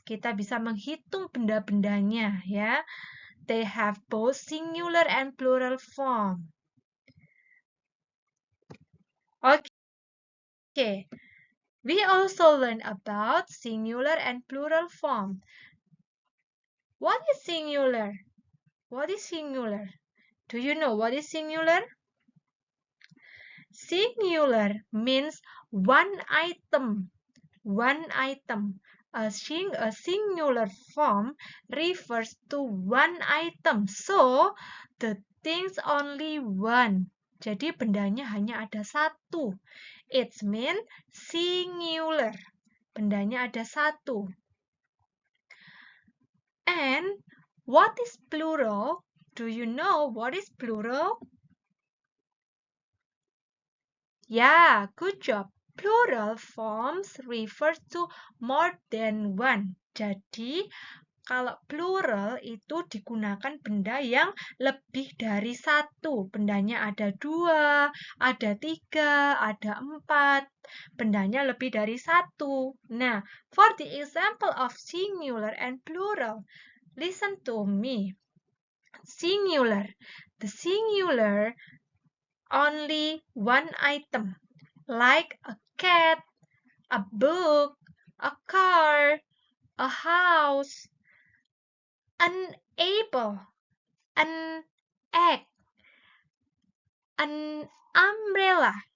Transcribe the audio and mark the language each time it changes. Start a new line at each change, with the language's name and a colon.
Indonesian: Kita bisa menghitung benda-bendanya, ya.
English: They have both singular and plural form. Okay. We also learn about singular and plural form. What is singular? What is singular? Do you know what is singular? Singular means one item. One item. A singular form refers to one item. So, the thing's only one.
Indonesian: Jadi bendanya hanya ada satu.
English: It means singular.
Indonesian: Bendanya ada satu.
English: And what is plural? Do you know what is plural? Yeah, good job. Plural forms refers to more than one.
Indonesian: Jadi, kalau plural itu digunakan benda yang lebih dari satu. Bendanya ada 2, ada 3, ada 4. Bendanya lebih dari satu.
English: Nah, for the example of singular and plural, listen to me. Singular. The singular only one item, like a cat, a book, a car, a house, an apple, an egg, an umbrella.